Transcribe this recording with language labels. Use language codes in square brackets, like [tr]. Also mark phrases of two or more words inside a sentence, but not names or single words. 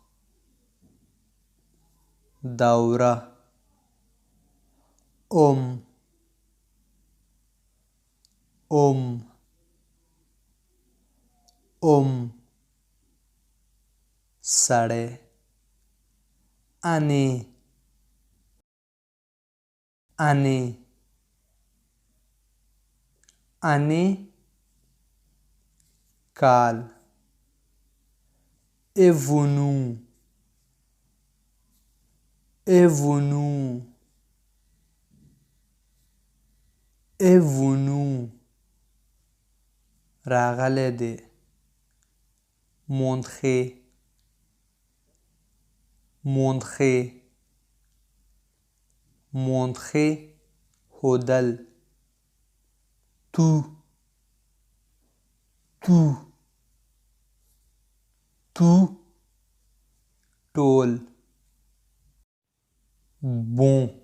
[ps] دوره سړی [fr] année année année [ps] کال [fr] est venu est venu est venu [ps] راغلی دی [fr] montrer montrer montrer ښودل tout tout tout ټول bon